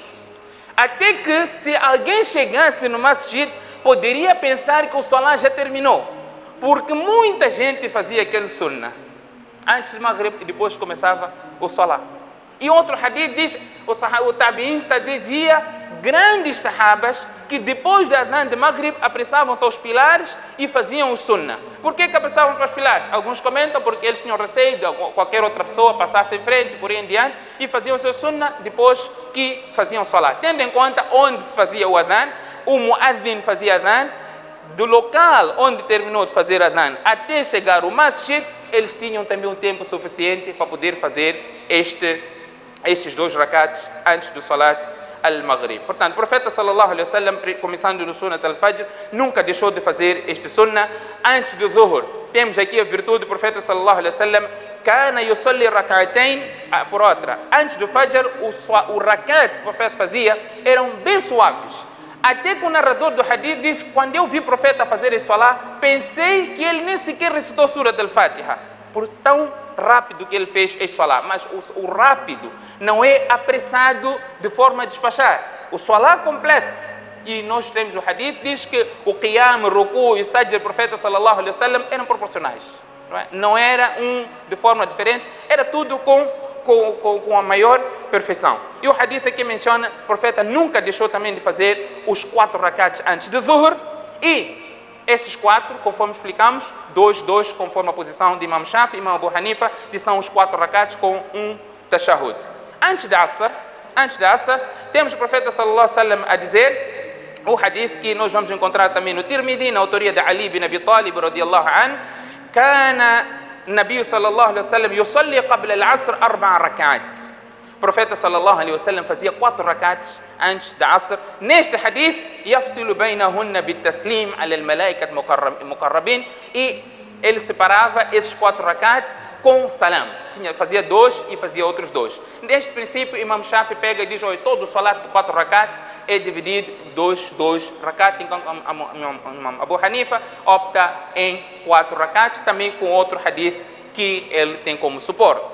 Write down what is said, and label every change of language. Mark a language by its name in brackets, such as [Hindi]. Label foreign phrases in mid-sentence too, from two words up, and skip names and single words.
[Portuguese] Até que, se alguém chegasse no masjid, poderia pensar que o salat já terminou. Porque muita gente fazia aquele sunnah antes de Maghrib e depois começava o salat. E outro hadith diz, o tabi'in está a dizer, via grandes sahabas que depois da adhan de Maghrib apressavam-se aos pilares e faziam o sunnah. Por que apressavam para os pilares? Alguns comentam porque eles tinham receio de qualquer outra pessoa passasse em frente, por aí em diante, e faziam o seu sunnah depois que faziam salat. Tendo em conta onde se fazia o adhan, o muadhin fazia adhan, do local onde terminou de fazer adhan até chegar o masjid, eles tinham também um tempo suficiente para poder fazer estes 2 rakats antes do salat al-Maghrib. Portanto, o profeta [Arabic] صلى الله عليه وسلم, [Portuguese] começando no sunnat al-Fajr, nunca deixou de fazer este sunnah antes do Dhuhr. Temos aqui a virtude do profeta [Arabic] صلى الله عليه وسلم كان يصلي ركعتين, [Portuguese] por outra. Antes do Fajr, o rakat que o profeta fazia eram bem suaves. Até que o narrador do hadith diz, quando eu vi o profeta fazer este salat, pensei que ele nem sequer recitou surat al-Fatiha, por tão rápido que ele fez este salat. Mas o rápido não é apressado de forma a despachar. O salat completo. E nós temos o hadith, diz que o qiyam, o ruku e o sajda do profeta [Arabic] صلى الله عليه وسلم [Portuguese] eram proporcionais. Não era de forma diferente, era tudo com a maior perfeição. E o hadith aqui menciona, o profeta nunca deixou também de fazer os 4 rakats antes de Dhuhr, e esses 4, conforme explicamos, 2, conforme a posição de Imam Shafi e Imam Abu Hanifa, que são os 4 rakats com um tashahud. Antes da Asr, antes da Asr, temos o profeta [Arabic] صلى الله عليه وسلم [Portuguese] a dizer, o hadith que nós vamos encontrar também no Tirmidhi, na autoria de Ali bin Abi Talib [Arabic] رضي الله عنه, كان النبي صلى الله عليه وسلم يصلي قبل العصر 4 ركعات. [Portuguese] O profeta [Arabic] صلى الله عليه وسلم [Portuguese] fazia 4 rakats antes da Asr. Neste hadith, [Arabic] يفصل بينهن بالتسليم على الملائكة المقربين, [Portuguese] e ele separava esses 4 rakats com salam. Fazia 2 e fazia outros 2. Neste princípio, Imam Shafi pega e diz, olha, todo o salat de 4 rakat é dividido 2 rakat, enquanto Imam Abu Hanifa opta em 4 rakat, também com outro hadith que ele tem como suporte.